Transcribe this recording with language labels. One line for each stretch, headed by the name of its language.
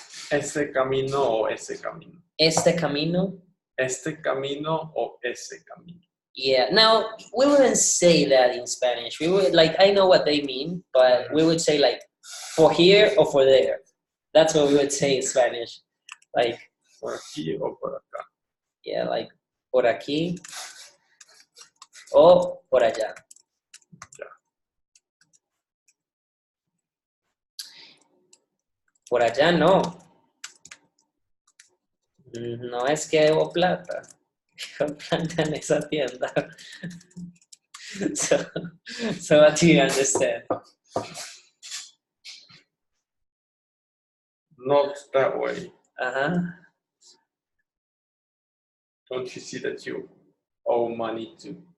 Spanish: Este camino o ese camino. Este camino? Este camino o ese camino.
English: Yeah. Now we wouldn't say that in Spanish. We would I know what they mean, but we would say like for here or for there. That's what we would say in Spanish. Like
Spanish: por aquí o por acá.
English: Yeah, like
Spanish: por aquí o por allá. Ya. Por allá no. No es que debo plata. Dejo plata en esa tienda.
English: So what do you understand? Not that way. Uh-huh. Don't you see that you owe money to